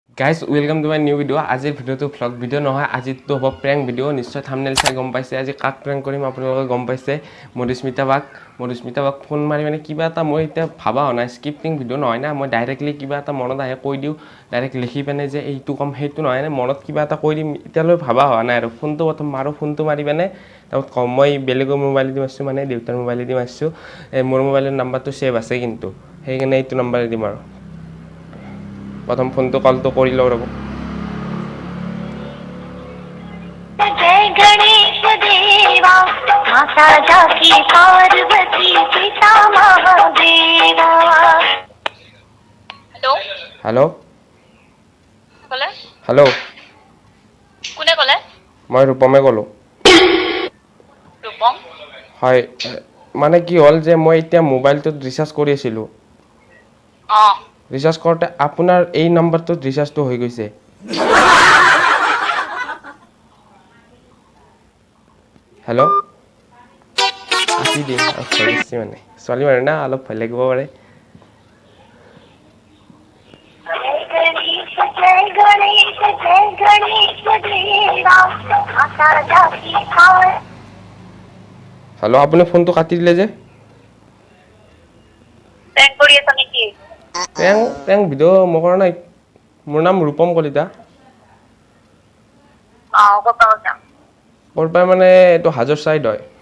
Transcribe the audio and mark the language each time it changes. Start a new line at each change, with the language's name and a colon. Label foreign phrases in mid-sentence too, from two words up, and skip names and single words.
English: Guys, welcome to my new video.
Assamese: আজিৰ ভিডিওটো
English: vlog video
Assamese: নহয়, আজিটো হ'ব
English: prank video.
Assamese: নিশ্চয় thumbnail চাই গম পাইছে আজি কাক prank কৰিম আপোনালোকে গম পাইছে। মধুস্মিতা বাক ফোন মাৰি মানে কিবা এটা মই এতিয়া ভাবা হোৱা নাই,
English: scripting video
Assamese: নহয় না, মই ডাইৰেক্টলি কিবা এটা মনত আহে কৈ দিওঁ, ডাইৰেক্ট লিখি পেনে যে এইটো কম সেইটো নহয় না, মনত কিবা এটা কৈ দিম, এতিয়ালৈ ভাবা হোৱা নাই আৰু ফোনটো প্ৰথম মাৰো, ফোনটো মাৰি পেনে তাৰপিছত কম মই বেলেগৰ মোবাইল দি মাৰিছোঁ, মানে দেউতাৰ মোবাইল দি মাৰিছোঁ। মোৰ মোবাইলৰ নাম্বাৰটো ছেভ আছে কিন্তু সেইকাৰণে এইটো নাম্বাৰে দিম আৰু প্ৰথম ফোনটো কলটো কৰি লওঁ ৰ'ব।
Hindi: जय गणेश देवा माता जाकी पार्वती पिता महादेवा।
Assamese: हेलो কলে हेलो কোনে কলে মই ৰূপমে ক'লো। ৰূপম হয় মানে কি হ'ল যে মই এতিয়া মোবাইলটোত ৰিচাৰ্জ কৰি আছিলোঁ, ৰিচাৰ্জ কৰোঁতে আপোনাৰ এই নম্বৰটোত ৰিচাৰ্জটো হৈ গৈছে। হেল্ল' কাটি দিম আৰু ভয় দিছে মানে ছোৱালী মানুহ না অলপ ভয় লাগিব পাৰে।
Hindi: जय गणेश देवा माता जाकी पार्वती।
Assamese: হেল্ল' আপুনি ফোনটো কাটি দিলে যে। প্ৰেংক কৰি আছা নেকি?
English: prank video'
Assamese: মই কৰা নাই, মোৰ নাম ৰূপম কলিতা। ক'ৰ পৰা মানে এইটো হাজোৰ চাইড হয়।